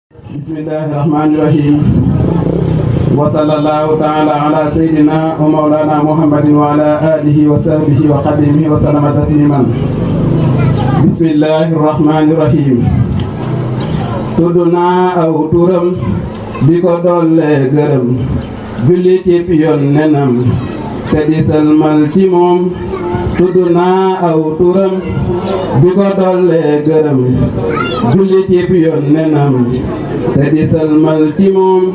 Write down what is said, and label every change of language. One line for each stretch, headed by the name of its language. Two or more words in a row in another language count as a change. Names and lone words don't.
Arabic: بسم الله الرحمن الرحيم وصلى الله تعالى على سيدنا ومولانا محمد وعلى آله وصحبه وخادمه وسلم تسليما. بسم الله الرحمن الرحيم.
Wolof: Tudd naa aw turam di ko dolle gërëm, julli ci yoon nenam te di salmal ci moom. Tudd naa aw turam di ko dolle gërëm, julli ci yoon nenam te di salmal ci moom.